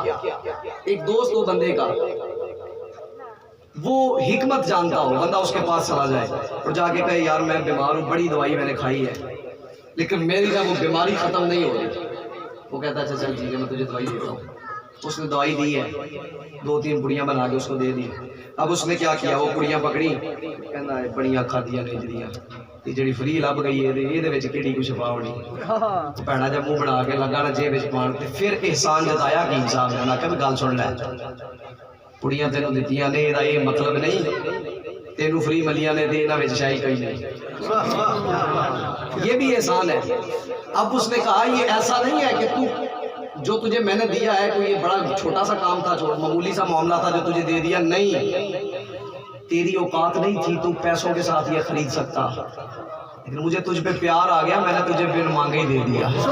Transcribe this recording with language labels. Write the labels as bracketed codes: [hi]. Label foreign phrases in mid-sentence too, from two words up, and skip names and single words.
[ur] ایک دوست ہو بندے کا, وہ حکمت جانتا ہو, بندہ اس کے پاس چلا جائے اور جا کے کہے یار میں بیمار ہوں, بڑی دوائی میں نے کھائی ہے لیکن میری جو وہ بیماری ختم نہیں ہو رہی. وہ کہتا ہے اچھا چل ٹھیک ہے میں تجھے دوائی دیتا ہوں. اس نے دوائی دی ہے, 2-3 پڑیاں بنا کے اس کو دے دی. اب اس نے کیا کیا, وہ پڑیاں پکڑی, کہنا ہے [pa] بڑیاں کھادیاں نہیں جڑیاں, یہ جڑی فری لب گئی ہے یہ وچ کیڑی کچھ شفا ہونی. بھڑا جب منہ بنا کے لگا نا جیب وچ پان, تے پھر احسان جتایا حکیم صاحب نے. کہ گل سن لے, پڑیاں تینوں دتیاں نے یہ مطلب نہیں تینوں فری ملیاں نے دے, انہاں وچ شاہی کوئی نہیں. [ur] یہ بھی احسان ہے. اب اس نے کہا یہ ایسا نہیں ہے کہ تو جو تجھے میں نے دیا ہے کوئی یہ بڑا چھوٹا سا کام تھا, معمولی سا معاملہ تھا جو تجھے دے دیا. نہیں, تیری اوقات نہیں تھی تو پیسوں کے ساتھ یہ خرید سکتا, لیکن مجھے تجھ پہ پیار آ گیا, میں نے تجھے بن مانگے ہی دے دیا.